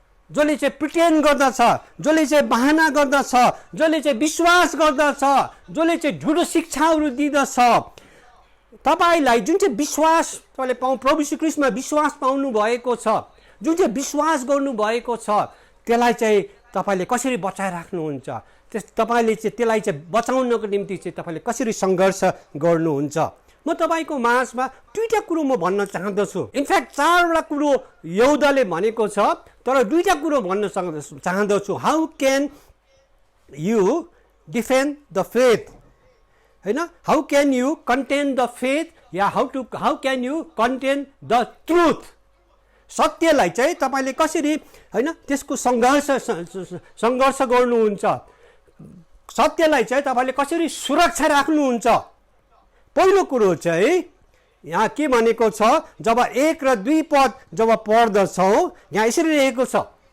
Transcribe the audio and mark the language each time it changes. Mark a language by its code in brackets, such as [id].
[ne] जसले चाहिँ प्रिटेन्ड गर्दछ, जसले चाहिँ बहाना गर्दछ, जसले चाहिँ विश्वास गर्दछ, जसले चाहिँ झुटो शिक्षाहरू दिँदछ, तपाईँलाई जुन चाहिँ विश्वास तपाईँले प्रभु यीशु ख्रीष्टमा विश्वास पाउनु भएको छ, जुन चाहिँ विश्वास गर्नुभएको छ, त्यसलाई चाहिँ तपाईँले कसरी बचाइराख्नुहुन्छ? तपाईँले चाहिँ त्यसलाई चाहिँ बचाउनको निम्ति चाहिँ तपाईँले कसरी सङ्घर्ष गर्नुहुन्छ? म तपाईँको माझमा दुईटा कुरो म भन्न चाहँदछु। इनफ्याक्ट चारवटा कुरो यहुदाले भनेको छ, तर दुईटा कुरो भन्न चाहँदछु। [en] How can you defend the faith हैन, how can you contain the faith, या how can you contain the truth. [ne] सत्यलाई चाहिँ तपाईँले कसरी हैन त्यसको सङ्घर्ष गर्नुहुन्छ, सत्यलाई चाहिँ तपाईँले कसरी सुरक्षा राख्नुहुन्छ? पहिलो कुरो चाहिँ यहाँ के भनेको छ, जब 1 र 2 पद जब पढ्दछौँ यहाँ यसरी रहेको छ,